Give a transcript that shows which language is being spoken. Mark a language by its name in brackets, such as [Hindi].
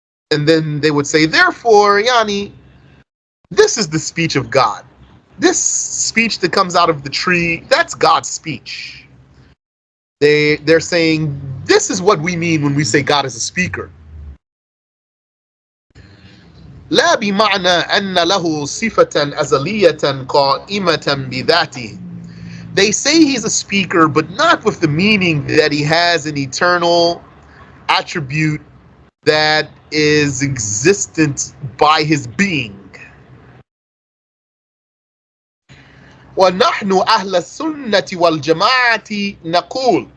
[English] And then they would say, therefore, Yani, this is the speech of God. This speech that comes out of the tree, that's God's speech. They're saying, this is what we mean when we say God is a speaker. [Arabic] لا بمعنى أن له صفة أزلية قائمة بذاته. [English] They say He's a speaker, but not with the meaning that He has an eternal attribute that is existent by His being. [Arabic] وَنَحْنُ أَهْلَ السُنَّةِ وَالْجَمَاعَةِ نَقُولُ.